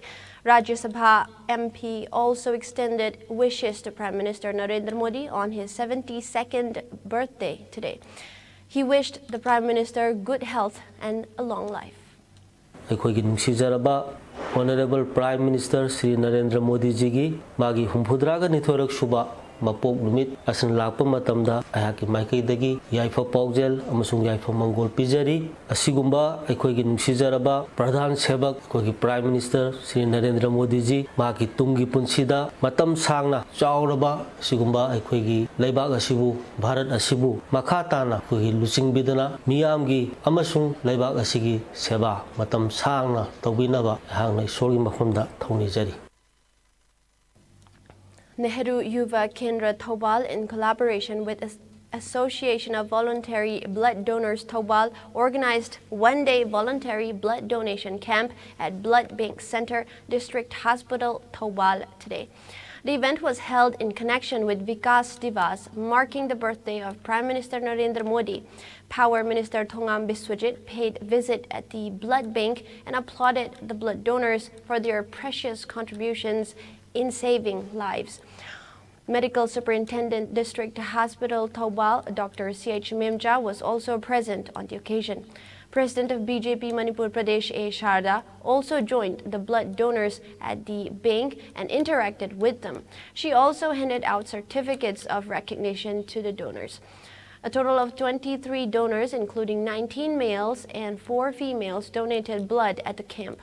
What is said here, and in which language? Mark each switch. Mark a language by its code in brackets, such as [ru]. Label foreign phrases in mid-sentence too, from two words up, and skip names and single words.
[en] Rajya Sabha MP also extended wishes to Prime Minister Narendra Modi on his 72nd birthday today. He wished the Prime Minister good health and a long life. Honorable Prime Minister [mni] Sri Narendra Modi ji gi magi humpudraga nithorak suba mapok numit asan lakpa matamda ayaki maikai dagi yaifa paujel amasung yaifa mangol pijari asigumba aikoigi nungsijaraba [hi] pradhan sebak [mni] aikoigi Prime Minister Sri Narendra Modi ji magi tungi punsida matam sangna chauraba asigumba aikoigi leibak asibu Bharat asibu makhatana aikoigi lusingbidana miyamgi amasung leibak asigi seba matam sangna tawbinaba hangna isorgi mafamda thaunijari. [en] Nehru Yuva Kendra Thobal, in collaboration with the Association of Voluntary Blood Donors Thobal, organized one-day voluntary blood donation camp at Blood Bank Center, District Hospital, Thobal today. The event was held in connection with Vikas Divas, marking the birthday of Prime Minister Narendra Modi. Power Minister Thongam Biswajit paid visit at the blood bank and applauded the blood donors for their precious contributions in saving lives. Medical Superintendent District Hospital Thobal, Dr. C.H. Mimja, was also present on the occasion. President of BJP Manipur Pradesh A. Sharda also joined the blood donors at the bank and interacted with them. She also handed out certificates of recognition to the donors. A total of 23 donors, including 19 males and 4 females, donated blood at the camp.